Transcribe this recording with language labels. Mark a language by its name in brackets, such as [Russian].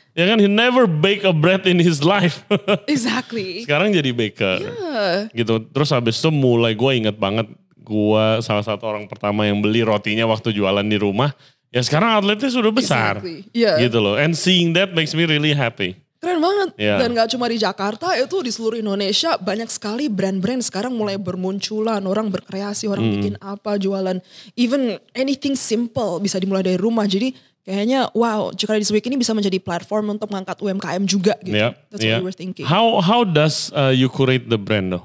[Indonesian] Ya kan, [English] he never bake a bread in his life. Exactly. [Indonesian] Sekarang jadi baker. Gitu. Terus habis itu mulai gue inget banget. Gue salah satu orang pertama yang beli rotinya waktu jualan di rumah. Ya sekarang outletnya sudah besar. Gitu loh. [English] And seeing that makes me really happy. [Indonesian] Keren banget. Dan gak cuma di Jakarta, itu di seluruh Indonesia banyak sekali brand-brand sekarang mulai bermunculan. Orang berkreasi, orang bikin apa, jualan. [English] Even anything simple [Indonesian] bisa dimulai dari rumah. Jadi kayaknya wow, Jakarta Dessert Week ini bisa menjadi platform untuk mengangkat UMKM juga gitu. [English] That's what we were thinking. How does you curate the brand though?